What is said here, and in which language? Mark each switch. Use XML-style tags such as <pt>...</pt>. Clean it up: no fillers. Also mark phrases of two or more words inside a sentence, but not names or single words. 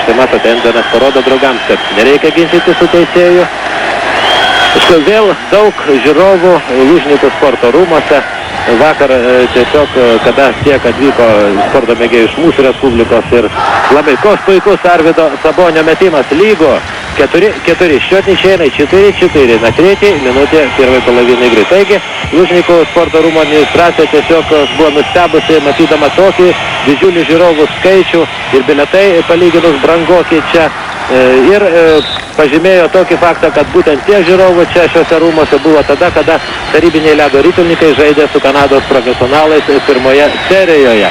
<lt>Štai matote, Endenas parodo draugams, kad nereikia ginčyti su teisėju. Štai vėl daug žiūrovų Lūžnikų sporto rūmose. Vakar tiesiog, kada tiek atvyko sporto mėgėjų iš mūsų Respublikos ir labai puikus Arvydo Sabonio metimas lygo.</lt> <ru>4-4, счет ничейный, 4-4 на 3 минуте первой половины игры.</ru> <lt>Taigi, Lūžnikų sporto rūmų administracija tiesiog buvo nustebusi, matydama tokį didžiulį žiūrovų skaičių ir bilietai palyginus brangoki čia. Ir pažymėjo tokį faktą, kad būtent tie žiūrovų čia šiuose rūmose buvo tada, kada tarybiniai ledo ritulininkai žaidė su Kanados profesionalais pirmoje serijoje.</lt>